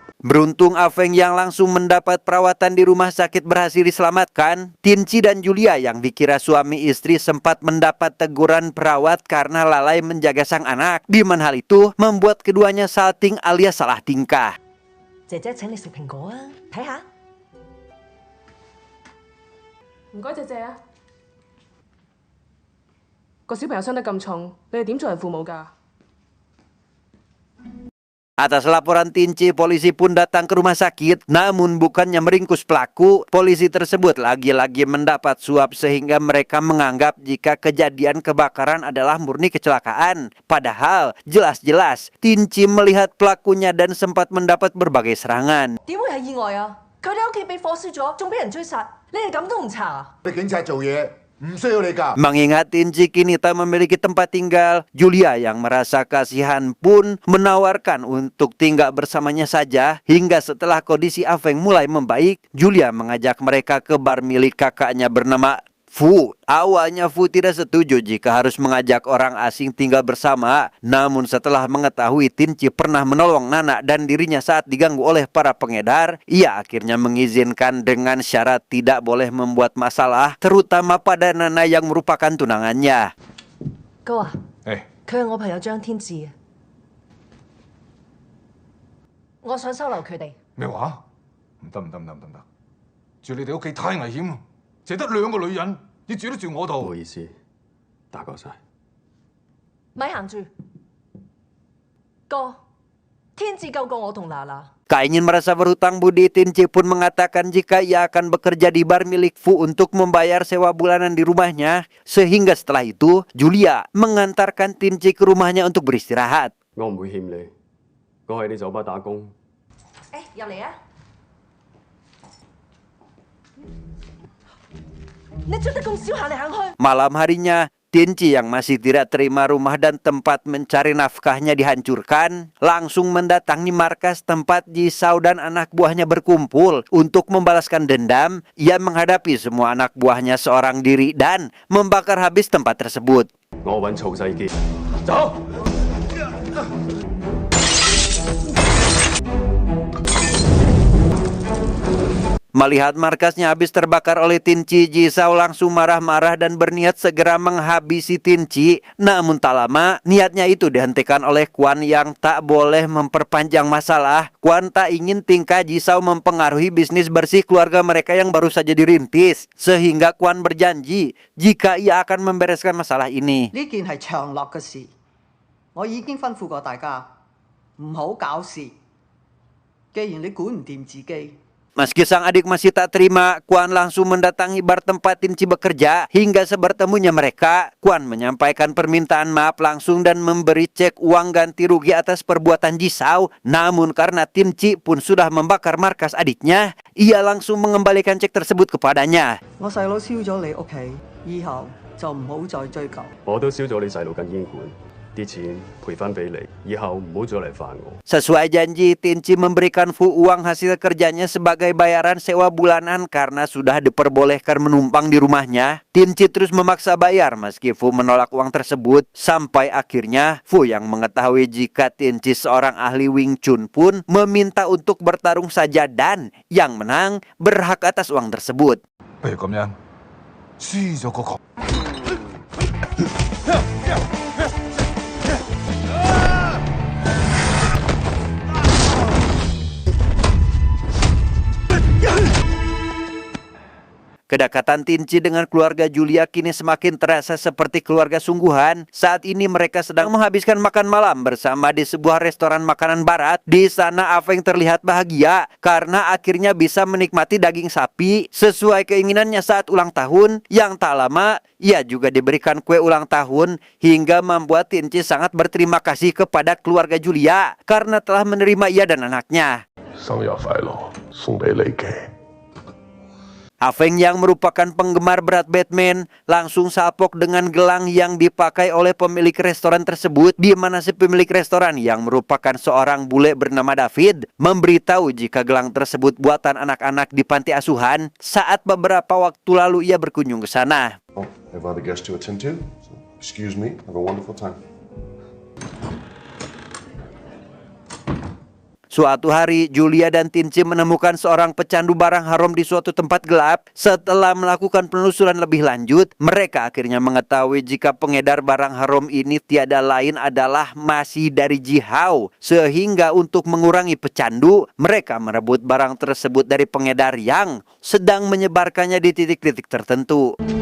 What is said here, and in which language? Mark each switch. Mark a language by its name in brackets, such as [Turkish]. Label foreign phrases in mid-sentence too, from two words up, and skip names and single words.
[Indonesian] Beruntung Afeng yang langsung mendapat perawatan di rumah sakit berhasil diselamatkan. Tinci dan Julia yang dikira suami istri sempat mendapat teguran perawat karena lalai menjaga sang anak. Di mana hal itu membuat keduanya salting alias salah tingkah. [Cantonese] 姐姐請你食蘋果啊，睇下。唔該，謝謝啊！個小朋友傷得咁重，你哋點做人父母㗎？ [Indonesian] Atas laporan Tinci, polisi pun datang ke rumah sakit. Namun bukannya meringkus pelaku, polisi tersebut lagi-lagi mendapat suap sehingga mereka menganggap jika kejadian kebakaran adalah murni kecelakaan. Padahal jelas-jelas Tinci melihat pelakunya dan sempat mendapat berbagai serangan. [Cantonese] 點會係意外啊？佢哋屋企被火燒咗，仲俾人追殺，你哋咁都唔查啊？你警察做嘢唔需要你㗎。 [Indonesian] Mengingat Tinci kini tak memiliki tempat tinggal, Julia yang merasa kasihan pun menawarkan untuk tinggal bersamanya saja. Hingga setelah kondisi Afeng mulai membaik, Julia mengajak mereka ke bar milik kakaknya bernama Fu. Awalnya Fu tidak setuju jika harus mengajak orang asing tinggal bersama. Namun setelah mengetahui Tinci pernah menolong Nana dan dirinya saat diganggu oleh para pengedar, ia akhirnya mengizinkan dengan syarat tidak boleh membuat masalah, terutama pada Nana yang merupakan tunangannya. [Cantonese] 哥啊，誒，佢係我朋友張天志啊，我想收留佢哋。咩話？唔得唔得唔得唔得唔得！住你哋屋企太危險，淨係得2個女人，要住都住我不度。好意思，打攪晒。咪行住，哥，天志救過我同娜娜。 [Indonesian] Tak ingin merasa berhutang budi, Tinci pun mengatakan jika ia akan bekerja di bar milik Fu untuk membayar sewa bulanan di rumahnya. Sehingga setelah itu, Julia mengantarkan Tinci ke rumahnya untuk beristirahat. [Cantonese] 我唔會欠你，我喺啲酒吧打工。誒，入嚟啊！你着得咁少行嚟行去。 [Indonesian] Malam harinya, Tinci yang masih tidak terima rumah dan tempat mencari nafkahnya dihancurkan, langsung mendatangi markas tempat Jisao dan anak buahnya berkumpul. Untuk membalaskan dendam, ia menghadapi semua anak buahnya seorang diri dan membakar habis tempat tersebut. [Cantonese] 我揾曹世傑。走！ [Indonesian] Melihat markasnya habis terbakar oleh Tinci, Jisao langsung marah-marah dan berniat segera menghabisi Tinci. Namun tak lama, niatnya itu dihentikan oleh Quan yang tak boleh memperpanjang masalah. Quan tak ingin tingkah Jisao mempengaruhi bisnis bersih keluarga mereka yang baru saja dirintis. Sehingga Quan berjanji jika ia akan membereskan masalah ini. [Cantonese] 呢件係長樂嘅事，我已經吩咐過大家唔好搞事。既然你管唔掂自己， [Indonesian] Meski sang adik masih tak terima, Quan langsung mendatangi bar tempat Tinci bekerja. Hingga sebertemunya mereka, Quan menyampaikan permintaan maaf langsung dan memberi cek uang ganti rugi atas perbuatan Jisao. Namun karena Tinci pun sudah membakar markas adiknya, ia langsung mengembalikan cek tersebut kepadanya. [Cantonese] 我細佬燒咗你屋企，以後就唔好再追究。我都燒咗你細路間煙館，啲錢賠翻俾你，以後唔好再嚟煩我。 [Indonesian] Sesuai janji, Tinci memberikan Fu uang hasil kerjanya sebagai bayaran sewa bulanan karena sudah diperbolehkan menumpang di rumahnya. Tinci terus memaksa bayar meski Fu menolak uang tersebut. Sampai akhirnya Fu yang mengetahui jika Tinci seorang ahli Wing Chun pun meminta untuk bertarung saja dan yang menang berhak atas uang tersebut. [Cantonese] 不如咁樣，輸咗嗰個。 [Indonesian] Kedekatan Tinci dengan keluarga Julia kini semakin terasa seperti keluarga sungguhan. Saat ini mereka sedang menghabiskan makan malam bersama di sebuah restoran makanan barat. Di sana Afeng terlihat bahagia karena akhirnya bisa menikmati daging sapi sesuai keinginannya saat ulang tahun. Yang tak lama, ia juga diberikan kue ulang tahun hingga membuat Tinci sangat berterima kasih kepada keluarga Julia karena telah menerima ia dan anaknya. [Cantonese] 生日快樂，送俾你嘅。 [Indonesian] Afeng yang merupakan penggemar berat Batman langsung salpok dengan gelang yang dipakai oleh pemilik restoran tersebut, di mana si pemilik restoran yang merupakan seorang bule bernama David memberitahu jika gelang tersebut buatan anak-anak di panti asuhan saat beberapa waktu lalu ia berkunjung ke sana. [English] Oh, I have other guests to attend to. So, excuse me. Have a wonderful time. [Indonesian] Suatu hari, Julia dan Tinci menemukan seorang pecandu barang haram di suatu tempat gelap. Setelah melakukan penelusuran lebih lanjut, mereka akhirnya mengetahui jika pengedar barang haram ini tiada lain adalah masih dari Jihao. Sehingga untuk mengurangi pecandu, mereka merebut barang tersebut dari pengedar yang sedang menyebarkannya di titik-titik tertentu.